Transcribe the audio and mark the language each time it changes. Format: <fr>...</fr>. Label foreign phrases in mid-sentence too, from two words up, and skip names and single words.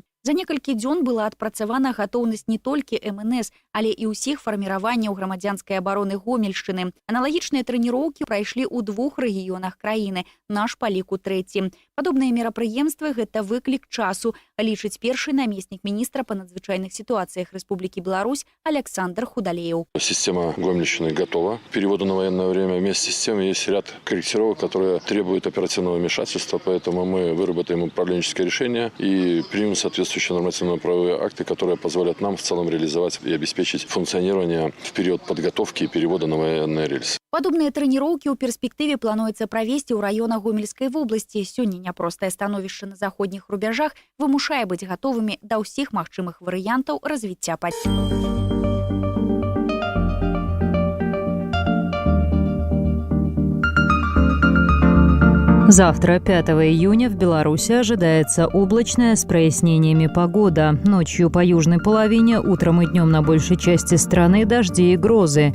<be>За некалькі дзён была адпрацавана гатоўнасць не толькі МНС, але і ўсіх фарміраванняў грамадзянскай абароны Гомельшчыны. Аналагічныя трэніроўкі прайшлі ў 2 рэгіёнах краіны, наш па ліку 3. Падобныя мерапрыемствы – гэта выклік часу, лічыць першы намеснік міністра па надзвычайных сітуацыях Рэспублікі Беларусь Александр Худалеев.</be> <ru>Система Гомельщины готова к переводу на военное время. Вместе с тем есть ряд корректировок, которые требуют оперативного вмешательства, поэтому мы выработаем управленческое решение и примем соответствующие нормативно-правовые акты, которые позволят нам в целом реализовать и обеспечить функционирование в период подготовки и перевода на военные рельсы.</ru> <be>Падобныя трэніроўкі ў перспектыве плануецца правесці ў раёнах Гомельскай вобласці. Сёння няпростае становішча на заходніх рубяжах вымушае быць гатовымі да ўсіх магчымых варыянтаў развіцця падзеі.</be> <ru>Завтра, 5 июня, в Беларуси ожидается облачная с прояснениями погода. Ночью по южной половине, утром и днем на большей части страны дожди и грозы.</ru>